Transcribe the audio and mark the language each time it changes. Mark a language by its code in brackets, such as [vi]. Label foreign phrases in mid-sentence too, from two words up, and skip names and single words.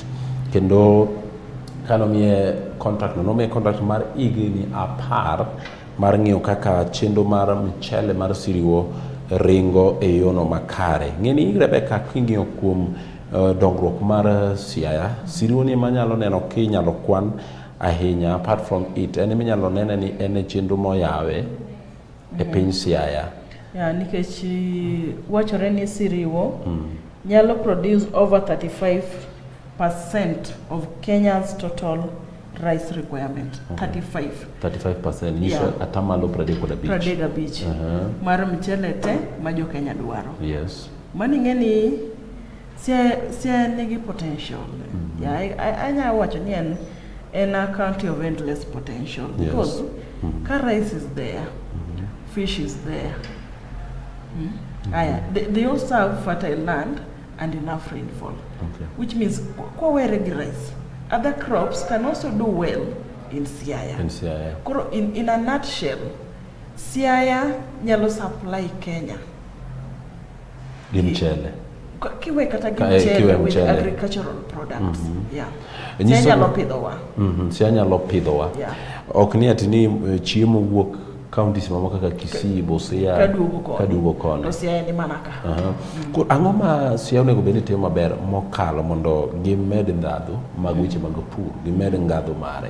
[luo] Kendo kanomiye contract mar higni 10 mar ng'iyo kaka chenro mar mchele mar Siriwo ringo e yono makare. Ng'eni Rebecca, king'iyo kuom dongruok mar Siaya, Siriwo ni manyalo neno kinyalo kwan ahinya. [en] Apart from it, [luo] en minyalo nene ni en chenro moyawe e piny Siaya. [en] Yeah, [luo] nikech wachore ni Siriwo nyalo [en] produce over 35% of Kenya's total rice requirement. 35%. [luo] Nisho atamalo 35. Mar mchele te ma jo Kenya dwaro. Yes. Mani ng'eni Siaya nigi potential. [en] Yeah, [luo] anya wacho ni en [en] a county of endless potential because car rice is there, fish is there. They also have fertile land and enough rainfall, which means rice. Other crops can also do well in Siaya. In a nutshell, [luo] Siaya nyalo supply Kenya Gimchele. Kiwe kata gimchele [en] with agricultural products. [luo] Siaya nyalo pidhowa. Siaya nyalo pidhowa. Ok ni ati ni chiemo wuok counties mamoko kaka Kisii, Busia, kaduogo kono. To Siaya ni manaka. Ang'o ma Siaya onego bed ni timo maber mokalo mondo gimed ndhadhu mag weche mag pur, gimed ngadhu mare.